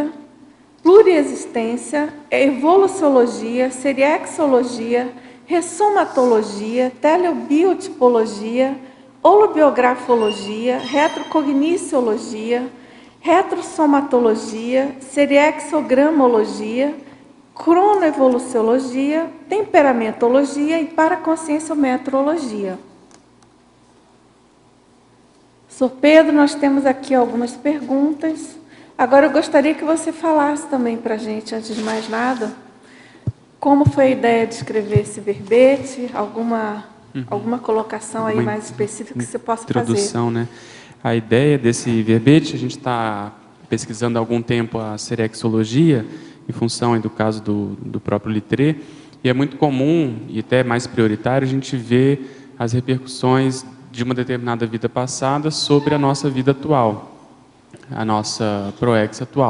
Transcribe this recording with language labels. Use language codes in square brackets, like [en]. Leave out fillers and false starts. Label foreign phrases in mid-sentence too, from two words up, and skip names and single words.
[pt] pluriexistência, evoluciologia, seriexologia, ressomatologia, teleobiotipologia, holobiografologia, retrocogniciologia, retrossomatologia, seriexogramologia, cronoevoluciologia, temperamentologia e paraconscienciometrologia. Professor Pedro, nós temos aqui algumas perguntas. Agora eu gostaria que você falasse também para a gente, antes de mais nada, como foi a ideia de escrever esse verbete, alguma colocação aí mais específica que você possa introdução, né? A ideia desse verbete, a gente está pesquisando há algum tempo a serexologia, em função aí do caso do próprio Littré, e é muito comum, e até mais prioritário, a gente ver as repercussões de uma determinada vida passada sobre a nossa vida atual, a nossa proex atual.